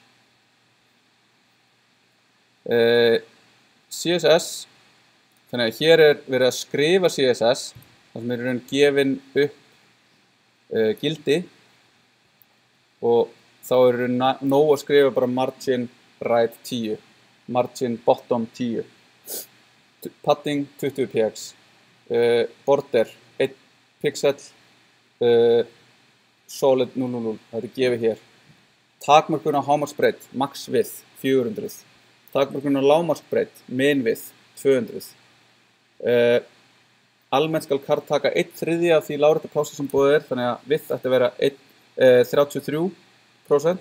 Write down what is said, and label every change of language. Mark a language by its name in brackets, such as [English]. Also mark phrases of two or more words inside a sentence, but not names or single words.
[Icelandic] CSS, þannig að hér er verið að skrifa CSS, þar sem er í raun gefin upp gildi og þá er nóg að skrifa bara [English] margin right 10, margin bottom 10, padding 20 px, border 1 pixel, solid 000, [Icelandic] það er gefið hér. Takmörkun á hámarksbreidd, [English] max width 400, [Icelandic] takmörkun á lágmarksbreidd, [English] min width 200. [Icelandic] Almennt skal kart taka 1/3 af því lárétta plássi sem búið þannig að width ætti að vera 33%.